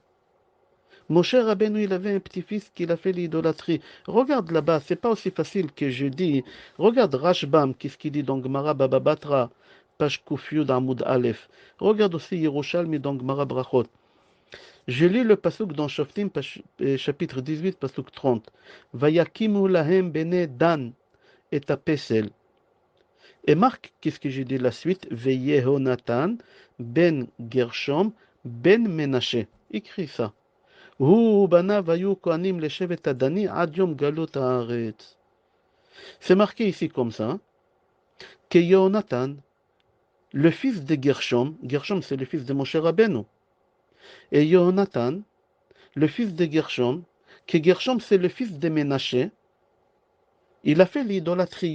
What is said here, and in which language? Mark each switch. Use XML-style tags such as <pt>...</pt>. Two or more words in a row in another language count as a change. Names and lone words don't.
<fr>Moshe Rabbeinu, il avait un petit-fils qui a fait l'idolâtrie. Regarde là-bas, c'est pas aussi facile que je dis. Regarde Rashbam, qu'est-ce qu'il dit dans Gemara Baba Batra, page</fr> <he>קי״ד עמוד א.</he> <fr>Regarde aussi Yerushalmi dans Gemara Brachot. Je lis le pasuk dans Shoftim, chapitre 18, pasuk 30.</fr> <he>ויקימו להם בני דן את הפסל.</he> <fr>Et Marc, qu'est-ce que j'ai dit la suite?</fr> <he>ויהונתן בן גרשם בן מנשה.</he> <fr>Écris ça. C'est marqué ici comme ça que Yonatan, le fils de Gershom, Gershom c'est le fils de Moshe Rabbeinu, et Yonatan, le fils de Gershom, que Gershom c'est le fils de Menashe, il a fait l'idolâtrie.</fr>